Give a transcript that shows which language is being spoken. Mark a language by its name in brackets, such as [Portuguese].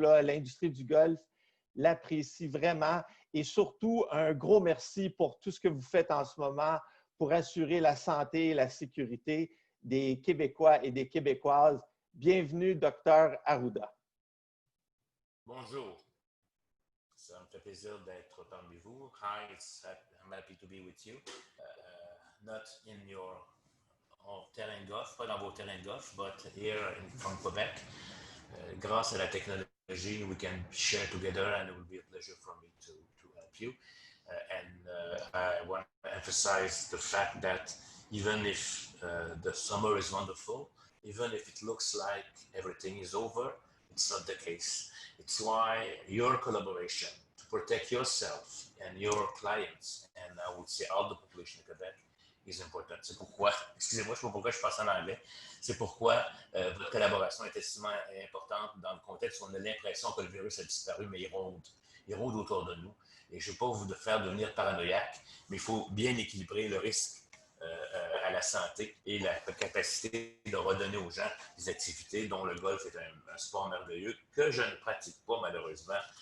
[French] L'industrie du golf l'apprécie vraiment et surtout un gros merci pour tout ce que vous faites en ce moment pour assurer la santé et la sécurité des Québécois et des Québécoises. Bienvenue, docteur Arruda. Bonjour. Ça me fait plaisir d'être parmi vous. [English] Hi, I'm happy to be with you. Not in your [French] terrain de golf, pas dans vos terrains de golf, [English] but here from Quebec. [French] Grâce à la technologie, [English] we can share together and it will be a pleasure for me to help you. I want to emphasize the fact that even if the summer is wonderful, even if it looks like everything is over, it's not the case. It's why your collaboration to protect yourself and your clients, and I would say all the population of Quebec, is important. [French] C'est pourquoi, excusez-moi, je ne sais pas pourquoi je passe en anglais, c'est pourquoi votre collaboration est extrêmement importante dans le contexte où on a l'impression que le virus a disparu, mais il rôde autour de nous. Et je ne veux pas vous faire devenir paranoïaque, mais il faut bien équilibrer le risque à la santé et la capacité de redonner aux gens des activités dont le golf est un sport merveilleux que je ne pratique pas malheureusement.